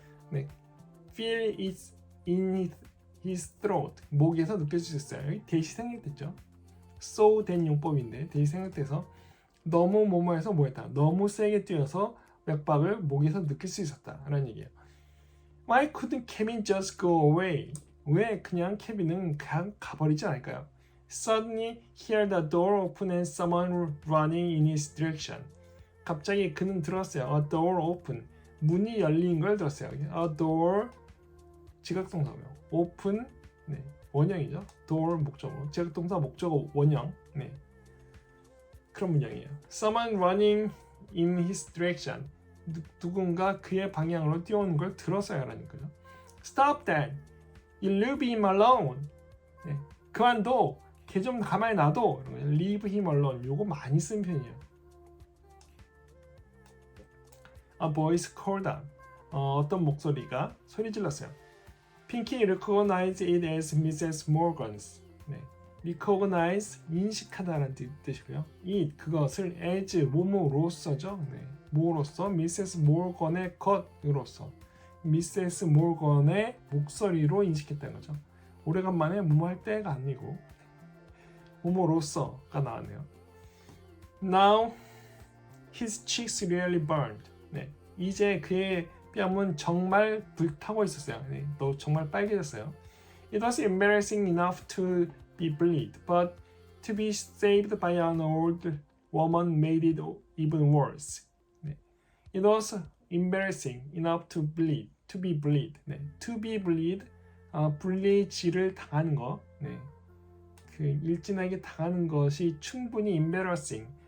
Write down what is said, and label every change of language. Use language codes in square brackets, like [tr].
[ko] 네, [en] feel it in his throat [ko] 목에서 느껴질 수 있어요. 여기 대시 생략됐죠. so 된 용법인데 대시 생략돼서 너무 뭐뭐해서 뭐했다. 너무 세게 뛰어서 맥박을 목에서 느낄 수 있었다라는 얘기예요. [en] Why couldn't Kevin just go away? [ko] 왜 그냥 케빈은 그냥 가버리지 않을까요? [en] Suddenly hear the door open and someone running in his direction. [ko] 갑자기 그는 들었어요. [en] A door open. [ko] 문이 열린 걸 들었어요. A door 지각동사고요. Open 네, 원형이죠. Door 목적어. 지각동사 목적어 원형. 네. 그런 문장이에요. [en] Someone running in his direction. [ko] 누군가 그의 방향으로 뛰어오는 걸 들었어요. 라는 거죠. [en] Stop that. You leave him alone. [ko] 네. 그만둬. 걔 좀 가만히 놔둬. [en] Leave him alone. [ko] 요거 많이 쓰는 편이에요. [en] A voice called out. [ko] 어떤 목소리가 소리 질렀어요. [en] Pinky recognized it as Mrs. [ko] Morgan's. 네. recognize, 인식하다라는 뜻이고요. it, 그것을 as, 뭐뭐로서죠. 네. 뭐로서, Mrs. Morgan의 것으로서, Mrs. Morgan의 목소리로 인식했다는 거죠. 오래간만에 뭐뭐 할 때가 아니고 뭐뭐로서가 나왔네요. [en] Now his cheeks really burned. [ko] 네. 이제 그의 뺨은 정말 불타고 있었어요. 네. 또 정말 빨개졌어요. [en] It was embarrassing enough to be bleed, but to be saved by an old woman made it even worse. [ko] 네. [en] It was embarrassing enough to bleed, to be bleed. [ko] 네. [en] To be bleed, [ko] 불리지를 당하는 거. 네. 그 일진에게 당하는 것이 충분히 embarrassing.